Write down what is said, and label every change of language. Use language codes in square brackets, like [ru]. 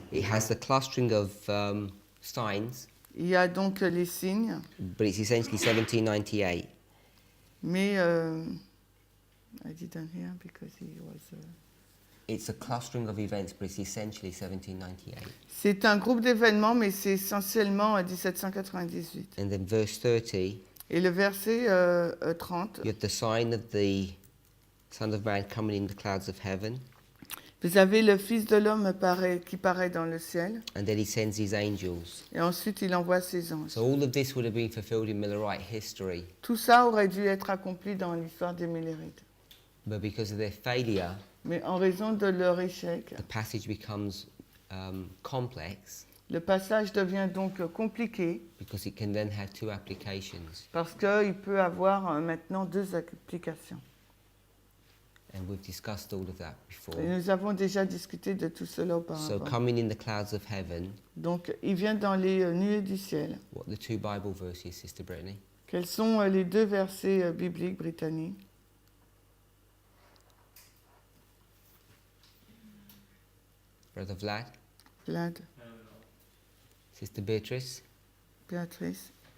[en] It has the clustering of signs, [fr] Il y a donc les signes, [en] but it's essentially 1798. [fr] mais [en] I didn't hear because he was... It's a clustering of events, but it's essentially 1798. [fr] C'est un groupe d'événements, mais c'est essentiellement 1798. [en] And then verse 30, [fr] Et le verset 30, [en] you have the sign of the Son of Man coming in the clouds of heaven, [fr] vous avez le Fils de l'homme qui paraît dans le ciel, [en] and then he sends his angels. [fr] et ensuite il envoie ses anges. [en] So all of this would have been fulfilled in Millerite history, [fr] Tout ça aurait dû être accompli dans l'histoire des Millérites. [en] but because of their failure, [fr] Mais en raison de leur échec, [en] the passage becomes complex, [fr] le passage devient donc compliqué [en] because it can then have two applications. [fr] parce qu'il peut avoir maintenant deux applications. [en] And we've discussed all of that before. [fr] Et nous avons déjà discuté de tout cela [en] So [fr] auparavant. [en] coming in the clouds of heaven, [fr] Donc, il vient dans les nuées du ciel. [en] what are the two Bible verses, Sister Brittany? [fr] Quels sont les deux versets bibliques britanniques? [en] Brother Vlad, Vlad, Sister Beatrice, Béatrice.